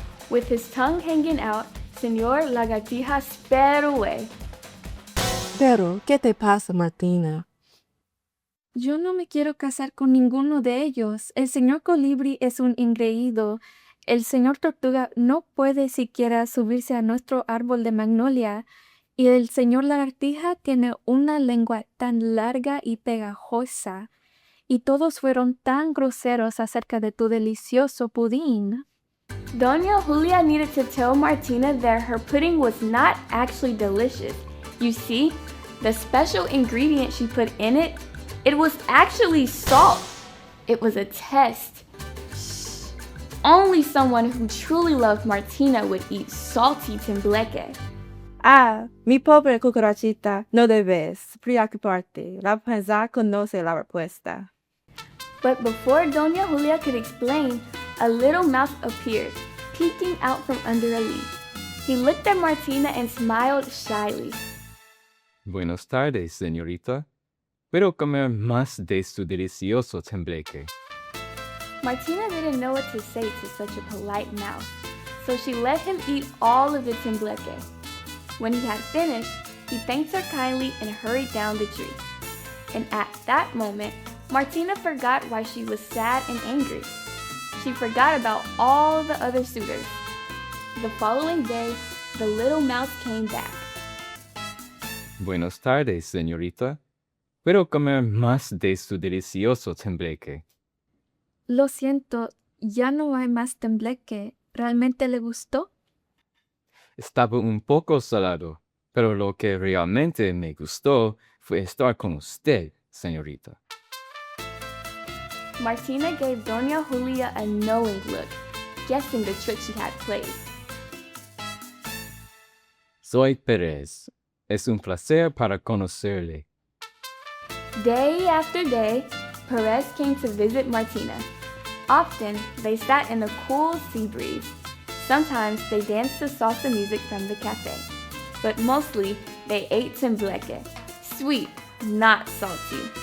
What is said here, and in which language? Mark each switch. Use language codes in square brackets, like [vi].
[en] With his tongue hanging out, Señor Lagartija sped away. [es] Pero, ¿qué te pasa, Martina? Yo no me quiero casar con ninguno de ellos. El señor Colibrí es un engreído. El señor Tortuga no puede siquiera subirse a nuestro árbol de magnolia. Y el señor Lagartija tiene una lengua tan larga y pegajosa. Y todos fueron tan groseros acerca de tu delicioso pudín. [en] Doña Julia needed to tell Martina that her pudding was not actually delicious. You see, the special ingredient she put in it, it was actually salt. It was a test. Shh. Only someone who truly loved Martina would eat salty tembleque. [es] Ah, mi pobre cucarachita, no debes preocuparte. Rapunzel conoce la respuesta. [en] But before Doña Julia could explain, a little mouse appeared, peeking out from under a leaf. He looked at Martina and smiled shyly. [es] Buenas tardes, señorita. ¿Puedo comer más de su delicioso tembleque? [en] Martina didn't know what to say to such a polite mouse, so she let him eat all of the tembleque. When he had finished, he thanked her kindly and hurried down the tree. And at that moment, Martina forgot why she was sad and angry. She forgot about all the other suitors. The following day, the little mouse came back. Buenas tardes, señorita. ¿Puedo comer más de su delicioso tembleque? [es] Lo siento, ya no hay más tembleque. ¿Realmente le gustó? Estaba un poco salado, pero lo que realmente me gustó fue estar con usted, señorita. [en] Martina gave Doña Julia a knowing look, guessing the trick she had played. [es] Soy Pérez. Es un placer para conocerle. [en] Day after day, Perez came to visit Martina. Often, they sat in the cool sea breeze. Sometimes they danced to salsa music from the cafe. But mostly, they ate tembleque, sweet, not salty.